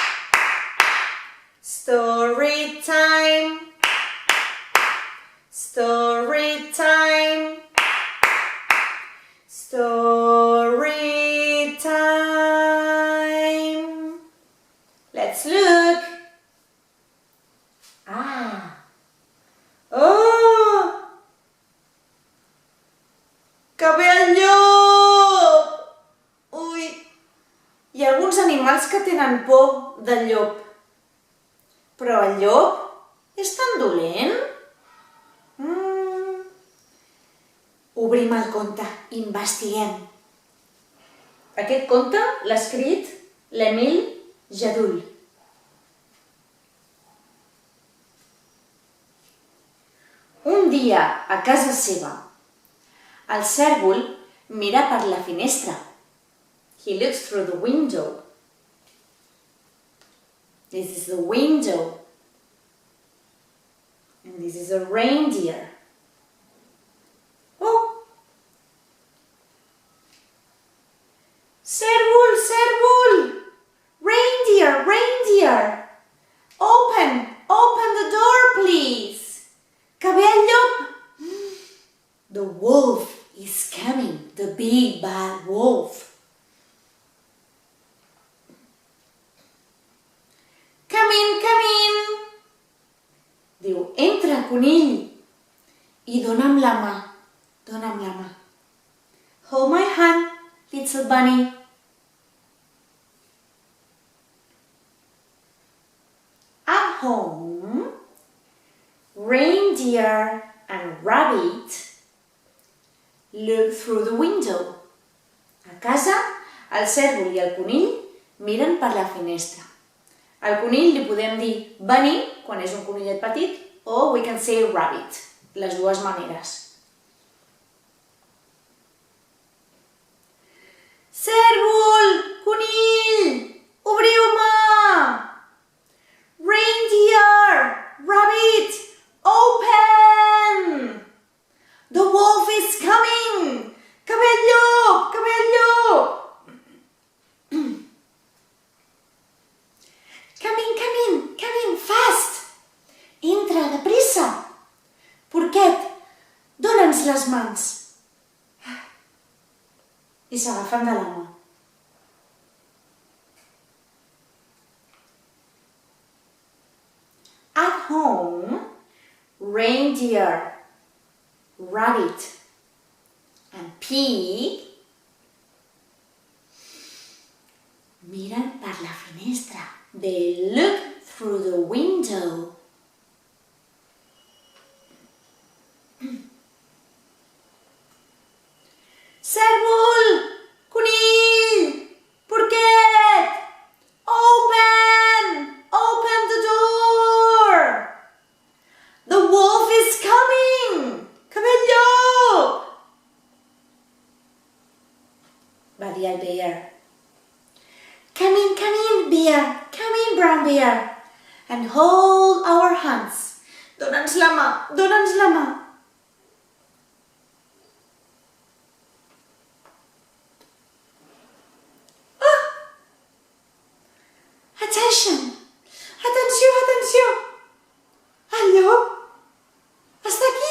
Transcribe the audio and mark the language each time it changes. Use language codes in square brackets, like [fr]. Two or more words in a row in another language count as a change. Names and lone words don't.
[en] Story time. Story time. Story time. Let's look. Oh! [ca] Que ve el llop! Ui! Hi ha alguns animals que tenen por del llop. Però el llop és tan dolent? Obrim el conte, investiguem. Aquest conte l'ha escrit l'Emil Jadul. Un dia, a casa seva, el cèrvol mira per la finestra. [en] He looks through the window. This is the window. And this is a reindeer. [ca] Oh! Cèrvol, cèrvol! [en] Reindeer, reindeer! Open the door, please! [ca] Que ve el llop! [en] The wolf is coming, the big bad wolf. Come in, come in! [ca] Diu, entra, conill! I dona'm la mà, dona'm la mà. [en] Hold my hand, little bunny. At home, reindeer and rabbit look through the window. [ca] A casa, el cèrvol i el conill miren per la finestra. Al conill li podem dir bunny, quan és un conillet petit, o [en] we can say rabbit, [ca] les dues maneres. Cèrvol, conill, obriu-me! [en] Reindeer, rabbit, open! The wolf is coming! [ca] Que ve el llop, que ve el llop! [en] Come in, fast! [ca] Entra, deprisa! Porquet, dona'ns les mans. I s'agafen de la mà. [en] At home, reindeer, rabbit, and pig [ca] miren per la finestra. [en] They look through the window. [ca] Cèrvol! Conill! Porquet! [en] Open the door! The wolf is coming! [ca] Que ve el llop! Va dir el bear. [en] Come in, bear. Come in, brown bear. And hold our hands. [ca] Dona'ns la mà, dona'ns la mà. Oh! [en] Attention! Atenció! [ca] El llop està aquí!